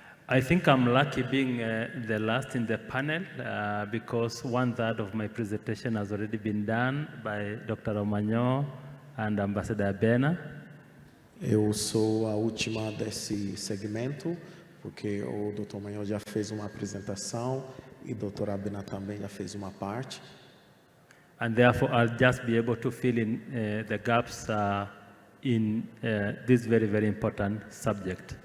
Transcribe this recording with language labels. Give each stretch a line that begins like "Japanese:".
English: I think I'm lucky being the last in the panel because 1/3 of my presentation has already been done by Dr. Romanhol and Ambassador Abena.
Portuguese: Eu sou a última desse segmento, porque o Dr. Romanhol já fez uma apresentação e o Dr. Abena também já fez uma parte.
English: And therefore, I'll just be able to fill in the gaps in this very, very important subject.